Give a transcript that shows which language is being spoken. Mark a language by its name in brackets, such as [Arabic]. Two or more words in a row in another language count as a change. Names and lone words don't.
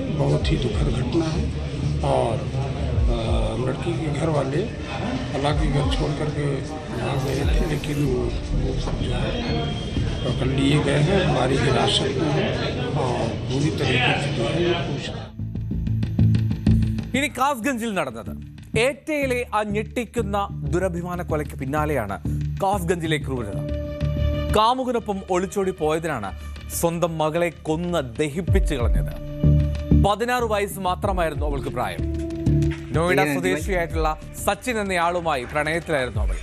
[Hindi] बहुत ही दुखद घटना है। और लड़की के घर वाले हालांकि घर छोड़ करके आ गए थे, लेकिन वो सब जो है पकड़ लिए गए हैं, हमारी हिरासत में है और पूरी तरीके से जो है पूछताछ। [Malayalam] ഇനി കാസ്ഗഞ്ചിൽ നടന്നത് ഏറ്റയിലെ ആ ഞെട്ടിക്കുന്ന ദുരഭിമാന കൊലയ്ക്ക് പിന്നാലെയാണ് കാസ്ഗഞ്ചിലെ ക്രൂരത. കാമുകനൊപ്പം ഒളിച്ചോടി പോയതിനാണ് സ്വന്തം മകളെ കൊന്ന് ദഹിപ്പിച്ചു കളഞ്ഞത്. 16 വയസ്സ് മാത്രമായിരുന്നു അവൾക്ക് പ്രായം. നോയിഡ സ്വദേശിയായിട്ടുള്ള സച്ചിൻ എന്നയാളുമായി പ്രണയത്തിലായിരുന്നു അവൾ.